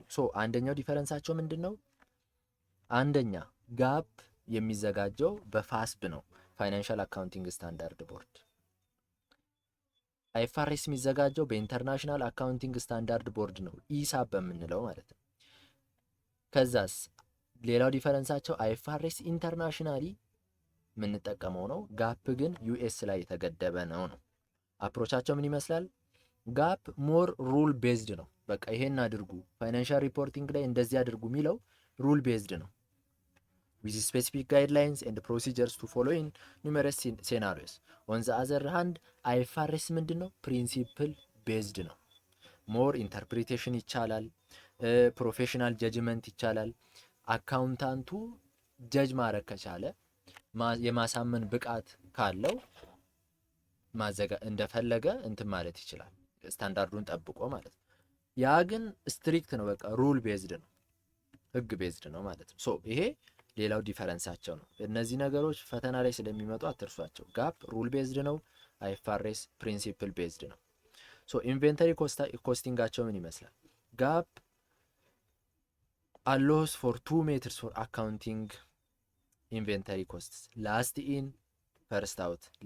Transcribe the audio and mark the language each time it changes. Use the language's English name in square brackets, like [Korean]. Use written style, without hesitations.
[Amharic] ሶ አንደኛው ዲፈረንሳቸው ምንድን ነው? አንደኛ ጋፕ የሚዘጋጀው በፋስብ ነው፣ ፋይናንሻል አካውንቲንግ ስታንዳርድ ቦርድ። አይኤፍአርኤስ የሚዘጋጀው በኢንተርናሽናል አካውንቲንግ ስታንዳርድ ቦርድ ነው፣ ኢሳብ በምንለው ማለት ነው። ከዛስ ሌላው ዲፈረንሳቸው አይኤፍአርኤስ ኢንተርናሽናሊ የምንጠቀመው ነው፣ ጋፕ ግን ዩኤስ ላይ የተገደበ ነው። አፕሮቻቸው ምን ይመስላል? ጋፕ ሞር ሩል ቤዝድ ነው። በቃ ይሄን አድርጉ፣ ፋይናንሻል ሪፖርቲንግ ላይ እንደዚህ አድርጉ የሚለው ሩል ቤዝድ ነው። [English] with specific guidelines and procedures to follow in numerous scenarios. on the other hand [Amharic] አይኤፍአርኤስ ምንድነው? ፕሪንሲፕል ቤዝድ ነው። ሞር ኢንተርፕሪቴሽን ይቻላል፣ ፕሮፌሽናል ጀጅመንት ይቻላል። አካውንታንቱ ጀጅ ማድረግ ከቻለ የማሳመን ብቃት ካለው እንደፈለገ እንትን ማለት ይችላል፣ ስታንዳርዱን ጠብቆ ማለት ነው። ያ ግን ስትሪክት ነው፣ በቃ ሩል ቤዝድ ነው፣ ህግ ቤዝድ ነው ማለት ነው። ሶ ይሄ ሌላው ዲፈረንሳቸው ነው። እነዚህ ነገሮች ፈተና ላይ ስለሚመጡ አትርሷቸው። ጋፕ ሩል ቤዝድ ነው፣ አይኤፍአርኤስ ፕሪንሲፕል ቤዝድ ነው። ሶ ኢንቬንተሪ ኮስቲንጋቸው ምን ይመስላል? [English] ጋፕ allows for 2 methods for accounting inventory costs, last in first out.